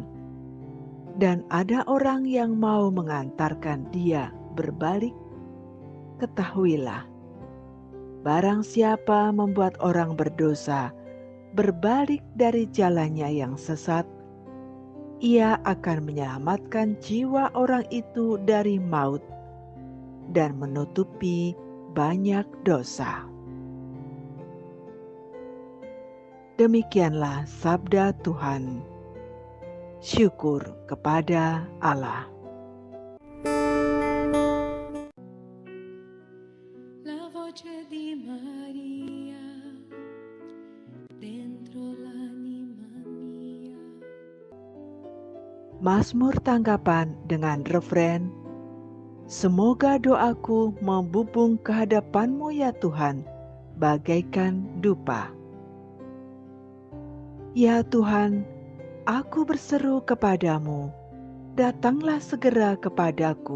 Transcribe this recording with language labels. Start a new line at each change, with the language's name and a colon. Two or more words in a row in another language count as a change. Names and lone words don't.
Indonesian: dan ada orang yang mau mengantarkan dia berbalik, ketahuilah, barang siapa membuat orang berdosa berbalik dari jalannya yang sesat, ia akan menyelamatkan jiwa orang itu dari maut dan menutupi banyak dosa. Demikianlah sabda Tuhan. Syukur kepada Allah.
Italian: La voce di Maria dentro l'anima mia.
Indonesian: Mazmur tanggapan dengan refren, semoga doaku membubung ke hadapan-Mu ya Tuhan, bagaikan dupa. Ya Tuhan, aku berseru kepadamu, datanglah segera kepadaku.